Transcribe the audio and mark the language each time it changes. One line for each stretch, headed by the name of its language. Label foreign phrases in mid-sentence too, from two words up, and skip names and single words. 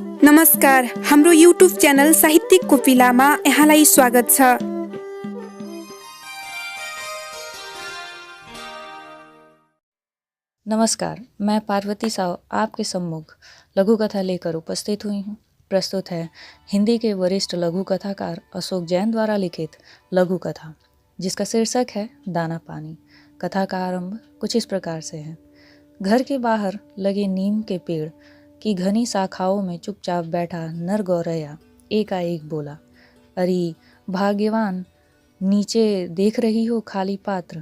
Nepali: नमस्कार, हाम्रो युट्युब च्यानल साहित्यिक कोपिलामा यहाँलाई स्वागत छ। नमस्कार,
Hindi: मैं पार्वती साव आपके सम्मुख लघु कथा लेकर उपस्थित हुई हूँ। प्रस्तुत है हिंदी के वरिष्ठ लघु कथाकार अशोक जैन द्वारा लिखित लघु कथा, जिसका शीर्षक है दाना पानी। कथा का आरंभ कुछ इस प्रकार से है। घर के बाहर लगे नीम के पेड़ की घनी शाखाओं में चुपचाप बैठा नर गौरैया एकाएक बोला, अरे भाग्यवान, नीचे देख रही हो खाली पात्र?